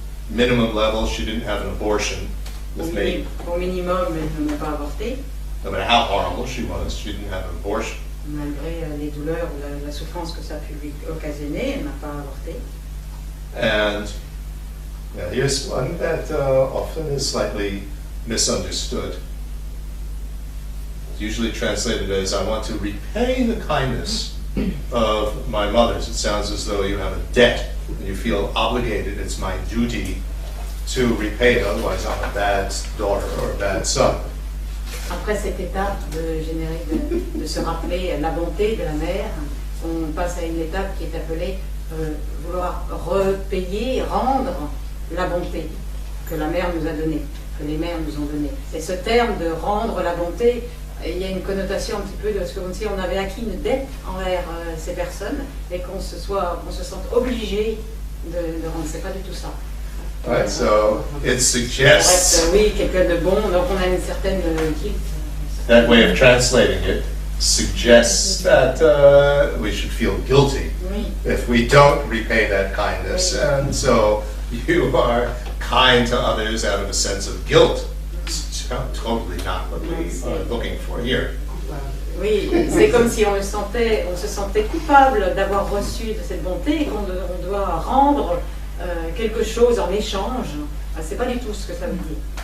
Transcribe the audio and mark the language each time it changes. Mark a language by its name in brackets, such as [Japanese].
[English] Minimum level, she didn't have an abortion with me. [French] Au minimum, elles ne m'ont pas avorté. [English] No matter how horrible she was, she didn't have an abortion. [French] Malgré les douleurs ou la souffrance que ça a pu lui occasionner, elle n'a pas avorté. [English] And here's one that often is slightly misunderstood. It's usually translated as, I want to repay the kindness of my mothers. It sounds as though you have a debt and you feel obligated. It's my duty to repay it, otherwise I'm a bad daughter or a bad son. [French] Après cette étape de se rappeler la bonté de la mère, on passe à une étape qui est appelée vouloir repayer, rendre la bonté que la mère nous a donnée, que les mères nous ont donnée. Et ce terme de rendre la bonté, il y a une connotation un petit peu de ce comme si on avait acquis une dette envers ces personnes et qu'on se sente obligé de rendre. C'est pas du tout ça. [English] Right, so it suggests [French] oui, quelqu'un de bon, donc on a une certaine guilt. [English] that way of translating it suggests that we should feel guilty [French] Oui. [English] if we don't repay that kindness, and so you are kind to others out of a sense of guilt. It's totally not what we are looking for here. [French] Oui, c'est comme si on se sentait coupable d'avoir reçu de cette bonté et qu'on doit rendre quelque chose en échange. C'est pas du tout ce que ça veut dire.